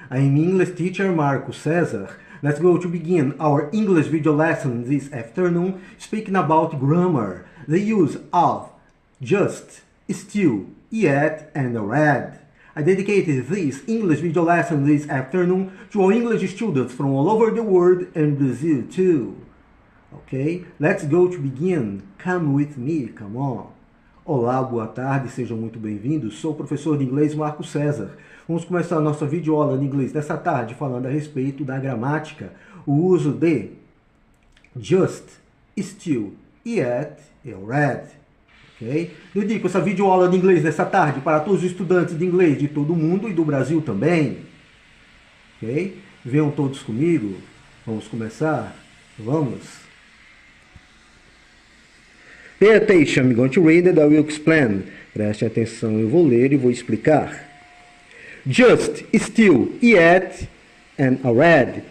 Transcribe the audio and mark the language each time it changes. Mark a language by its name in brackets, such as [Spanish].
[English] I'm English teacher Marco Cesar. Let's go to begin our English video lesson this afternoon, speaking about grammar, the use of just, still, yet, and already. I dedicated this English video lesson this afternoon to all English students from all over the world and Brazil too. Okay, let's go to begin. Come with me, come on. [Portuguese] Olá, boa tarde, sejam muito bem-vindos. Sou o professor de inglês Marco Cesar. Vamos começar a nossa videoaula de inglês dessa tarde falando a respeito da gramática, o uso de just, still, yet e already. Okay? Dedico essa videoaula de inglês dessa tarde para todos os estudantes de inglês de todo o mundo e do Brasil também. Ok? Venham todos comigo. Vamos começar? Vamos! [English] Pay attention, I'm going to read and I will explain. [Portuguese] Preste atenção, eu vou ler e vou explicar. [English] Just, still, yet, and already.